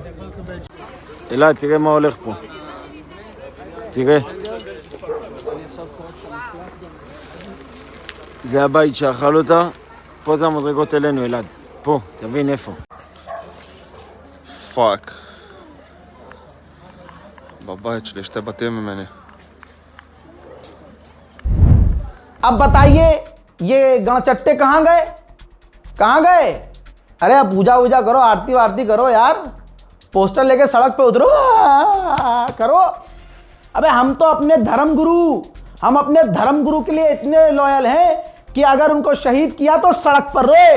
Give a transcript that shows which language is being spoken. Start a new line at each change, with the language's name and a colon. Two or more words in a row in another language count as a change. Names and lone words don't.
Hebrew: אלעד, תראה מה הולך פה. תראה. זה הבית שאכל אותה, פה זה המדרגות אלינו, אלעד. פה, תבין איפה. פאק. בבית שלי 2 בתים ממני.
Hindi: अब बताइए ये गणचट्टे कहां गए? कहां गए? अरे अब पूजा वूजा करो, आरती वारती करो यार, पोस्टर लेके सड़क पे उतरो, करो। अबे हम तो अपने धर्म गुरु हम अपने धर्म गुरु के लिए इतने लॉयल हैं कि अगर उनको शहीद किया तो सड़क पर रोए।